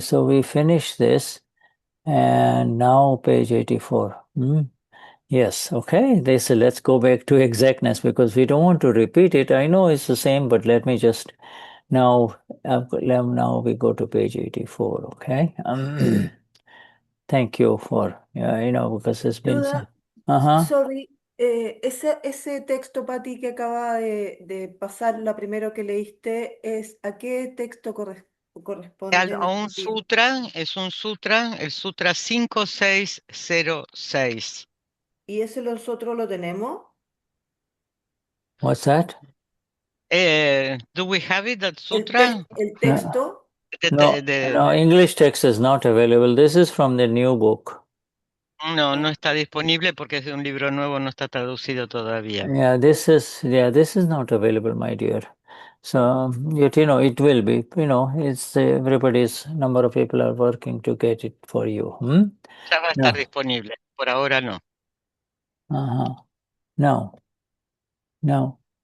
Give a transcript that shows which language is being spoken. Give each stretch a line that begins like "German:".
English: So we finished this, and now page 84. Yes. Okay. They said let's go back to exactness because we don't want to repeat it. I know it's the same, but let me just. Now we go to page 84, okay? Thank you for, because it's been...
Spanish: Ayuda, Uh-huh.
English: sorry,
Spanish: ese texto, Pati, que acaba de pasar, la primero que leíste, ¿a qué texto corresponde? A un sutra, es un sutra, el sutra 5606. ¿Y ese nosotros lo tenemos?
English: What's that? Do we have it, that
Spanish: El,
English: sutra?
Spanish: el texto,
English: No, English text is not available. This is from the new book.
Spanish: No, no está disponible porque es de un libro nuevo, no está traducido todavía.
English: Yeah, this is not available, my dear. So, yet, it will be, it's everybody's number of people are working to get it for you.
Spanish: Ya va a estar disponible. Por ahora no. Uh-huh. No. No.